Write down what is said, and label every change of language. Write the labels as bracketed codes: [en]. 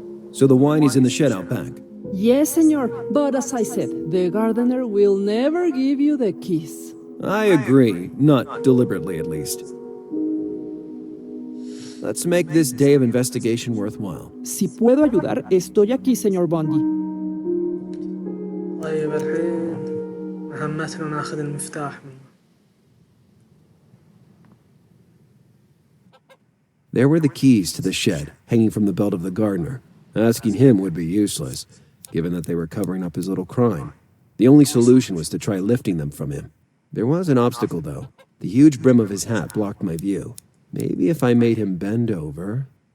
[en] So the wine is in the shed out back? Yes, senor, but as I said, the gardener will never give you the keys. I agree, not deliberately at least. Let's make this day of investigation worthwhile. [es] Si puedo ayudar, estoy aquí, señor Bondi. [ar] طيب الحين مهمتنا ناخذ المفتاح منه. [en] There were the keys to the shed, hanging from the belt of the gardener. Asking him would be useless, given that they were covering up his little crime. The only solution was to try lifting them from him. There was an obstacle, though. The huge brim of his hat blocked my view. Maybe if I made him bend over...